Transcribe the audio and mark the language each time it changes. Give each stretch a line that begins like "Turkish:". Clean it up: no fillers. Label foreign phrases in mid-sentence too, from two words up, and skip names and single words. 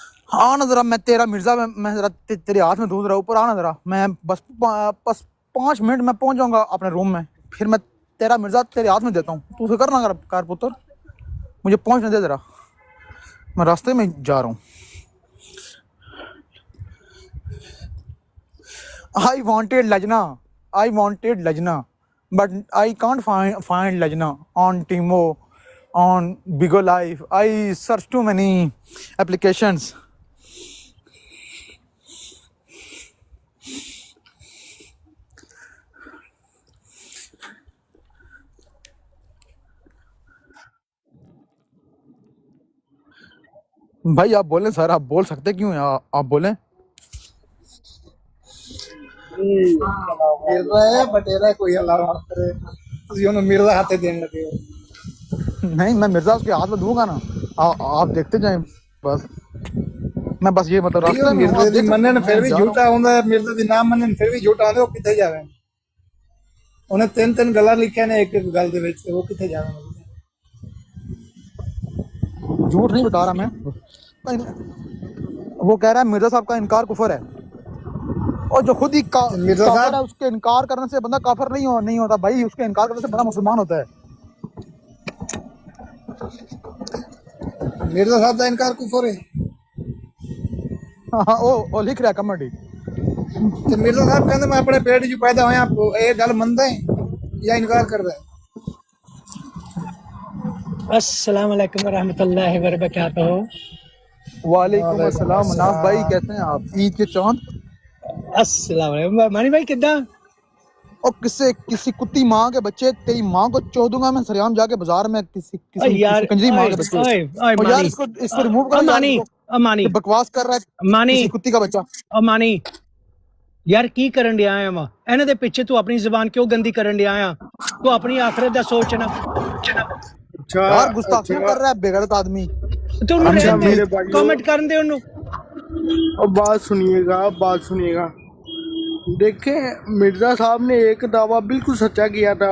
Urdu: آنا ذرا، میں تیرا مرزا، میں ذرا تیرے ہاتھ میں دوں ذرا، اوپر آنا ذرا، میں بس 5 منٹ میں پہنچ جاؤں گا اپنے روم میں، پھر میں تیرا مرزا تیرے ہاتھ میں دیتا ہوں، تو اسے کرنا کار پتر، مجھے پہنچنے دے ذرا، میں راستے میں جا رہا ہوں.
English: I wanted Lajna, but I can't find Lajna on Timo, on Bigo Life. I searched too many applications.
Urdu: بھائی آپ بولیں سر، آپ بول سکتے کیوں ہیں؟ آپ بولیں.
Punjabi: مرزا بٹیرا کوئی اللہ رحمت کرے، تسی انہوں مرزا ہاتھے دین لگے ہو.
Urdu: نہیں، میں مرزا اس کے ہاتھ میں دوں گا نا، آپ دیکھتے جائیں بس. میں بس یہ مطلب بھائی وہ راستے میں ہوں، مرزے آپ
Punjabi: دی
Urdu: دیکھ سکتے ہیں
Punjabi: منن
Urdu: میں پھر بھی جا رہا ہوں.
Punjabi: جھوٹا ہوندا ہے، مرزے دی نہ منن پھر بھی جھوٹا ہوندا، وہ کتے جاویں؟ انہیں 3 گلاں لکھیا نے ایک گل دے وچ، وہ کتے جاویں؟
Urdu: جھوٹ نہیں بتا رہا میں. وہ کہہ رہا ہے مرزا صاحب کا انکار کفر ہے، اور جو خود ہی مرزا کافر صاحب، ہے اس کے انکار کرنے سے بندہ کافر نہیں ہوتا بھائی، اس کے انکار کرنے سے بندہ مسلمان ہوتا ہے.
Punjabi: مرزا صاحب دا انکار کفر ہے؟
Urdu: ہاں وہ لکھ رہا ہے کمنٹ ہی.
Punjabi: تے مرزا صاحب کہندے میں اپنے پیٹ وچ پیدا ہویا، اے گل مندا ہے یا انکار کردا ہے؟
Arabic: السلام علیکم ورحمۃ اللہ وبرکاتہ. وعلیکم وعلیکم السلام. مناف بھائی السلام.
Urdu: کیسے ہیں آپ؟ عید کے چاند.
Arabic: السلام علیکم
Punjabi: مانی بھائی، کداں؟
Urdu: اور کسی کتی ماں کے بچے، تیری ماں کو چو دوں گا میں سریام جا کے بازار میں، یار کسی کنجری ماں کے بچے. اوئے اور یار مانی، اس کو ریموو کرو یار، اس مانی کو مانی یہ بکواس کر رہا ہے مانی کسی کتی کا بچہ.
Punjabi: مانی یار کی کرن ڈیا آیا وا؟ انہاں دے پیچھے تو اپنی زبان کیوں گندی کرن ڈیا آیا؟ تو اپنی آخرت دا سوچنا.
Urdu: اچھا یار گستاخیاں اچھا کر رہا ہے بے غیرت آدمی.
Punjabi: تو انہوں
Urdu: اچھا
Punjabi: رہن دے، میرے بھائیو، کامنٹ کرن دے انہوں.
Urdu: اب بات سنیے گا. دیکھیں، مرزا صاحب نے ایک دعویٰ بالکل سچا کیا تھا.